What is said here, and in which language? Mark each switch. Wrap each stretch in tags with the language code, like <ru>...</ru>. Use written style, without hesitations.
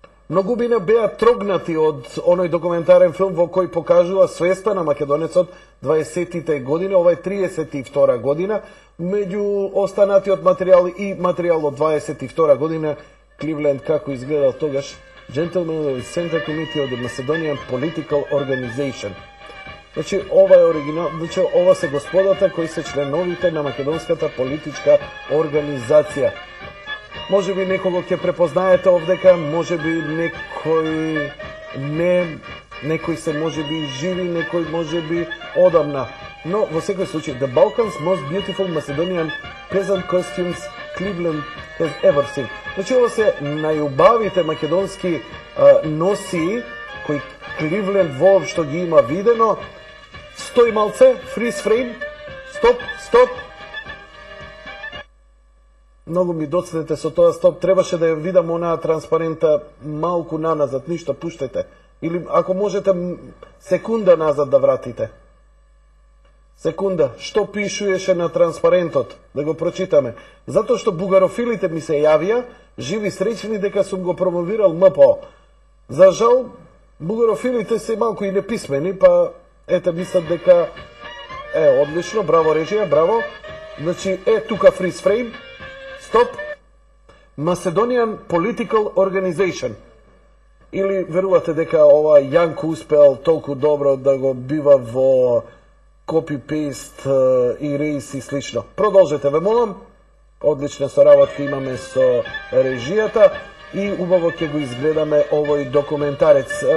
<mk>Многубина беа трогнати од оној документарен филм во кој покажува свеста на македонецот 20-тите години, ова е 32 година, меѓу останатиот материјал и материјал од 22 година, Кливленд како изгледал тогаш,</mk> <en>Gentlemen of the Central Committee of the Macedonian Political Organization.</en> <mk>Значи, ова е оригинал, значи, ова се господата кои се членовите на македонската политичка организација. Може би некого ќе препознаете овдека, може би некој не, некој се може би живи, некој може би одамна. Но во секој случај,</mk> <en>the Balkans most beautiful Macedonian peasant costumes Cleveland has ever seen.</en> <mk>Значи, ова се најубавите македонски носии кои Кливленд воопшто ги има видено. Стои малце, фриз фрейм, стоп. Многу ми доцнете со тоа стоп, требаше да ја видам онаа транспарента малку наназад, ништо, пуштете. Или ако можете секунда назад да вратите. Секунда, што пишуеше на транспарентот? Да го прочитаме. Затоа што бугарофилите ми се јавија, живи среќни дека сум го промовирал МПО. За жал, бугарофилите се малку и неписмени, па ете мислат дека одлично, браво режија, браво. Значи, тука фриз фрейм. Стоп.</mk> <en>Macedonian Political Organization.</en> <mk>Или верувате дека ова Јанко успел толку добро да го бива во копи-пейст, erase и слично. Продолжете, ве молам. Одлична соработка имаме со режијата и убаво ќе го изгледаме овој документарец.</mk>